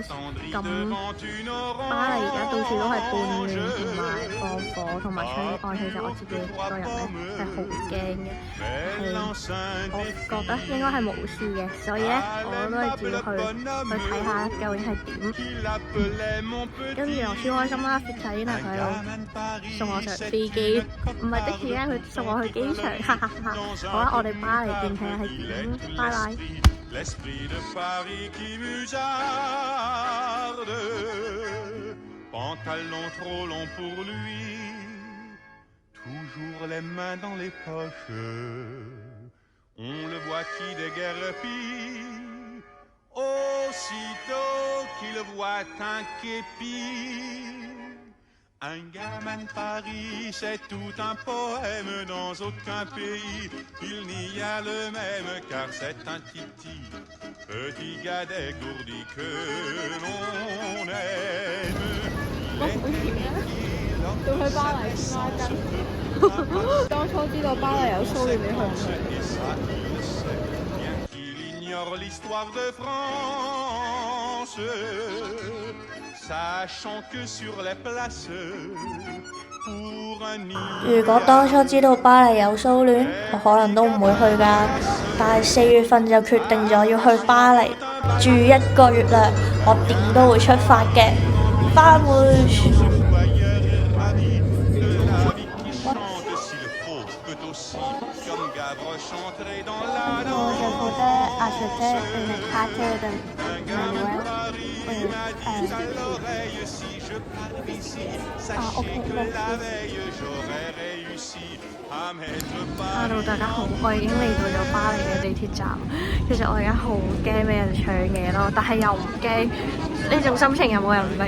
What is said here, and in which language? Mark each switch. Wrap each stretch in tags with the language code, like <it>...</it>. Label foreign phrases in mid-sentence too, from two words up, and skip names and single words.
<yue>咁巴黎而家到處都係叛亂同埋放火同埋槍擊案，其實我自己個人咧係好驚嘅，我覺得應該係冇事嘅，所以咧我都係照去睇下究竟係點。跟住我超開心啦 Fitzalina 佢喺度送我上飛機，唔係的士咧，佢送我去機場，哈哈哈！好啦，我哋巴黎見睇下係點，拜拜。</yue> <fr>L'esprit de Paris qui musarde, pantalon trop long pour lui, toujours les mains dans les poches, on le voit qui déguerpit, aussitôt qu'il voit un képi.Un gamin de Paris, c'est tout un poème, dans aucun pays il n'y a le même, car c'est un titi, petit gars dégourdi que l'on aime.</fr> <yue>要去巴黎黐孖筋。當初知道巴黎有騷亂，你去唔去</yue> <fr>？Qu'il ignore l'histoire de France.Sachant que sur les places, pour un nid...</fr> <yue>如果當初知道巴黎有騷亂，我可能都唔會去㗎。但係4月份就決定咗要去巴黎住1個月啦，我點都會出發嘅。返回。我就覺得</yue> <fr>acheter une carte de Noël</fr> <yue>Hello 大家好，我已經嚟到咗巴黎嘅地鐵站。其實我而家好驚俾人搶嘢咯，但係又唔驚，呢種心情有冇人明？</yue>